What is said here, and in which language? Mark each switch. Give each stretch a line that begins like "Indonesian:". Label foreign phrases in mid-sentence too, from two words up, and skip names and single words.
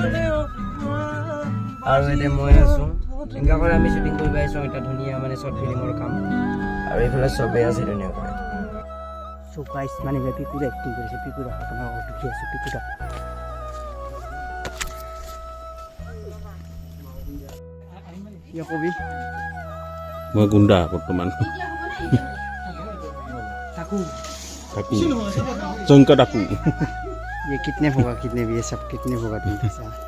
Assamese: আৰু এতিয়া মই আছো এনেকুৱা কৰি আমি শ্বুটিং কৰিব আহিছোঁ এটা ধুনীয়া মানে শ্বৰ্ট ফিল্মৰ কাম আৰু এইফালে চবেই আছে ধুনীয়াকৈ
English: so guys
Assamese: মানে পিকুৰা এক্টিং কৰিছে পিকুৰা আপোনাৰ দেখি আছোঁ পিকুৰা কি কবি মই গুণ্ডা বৰ্তমান থাকো জংকা ডাকু
Hindi: ये कितने होगा कितने भी ये सब कितने होगा तुम पैसा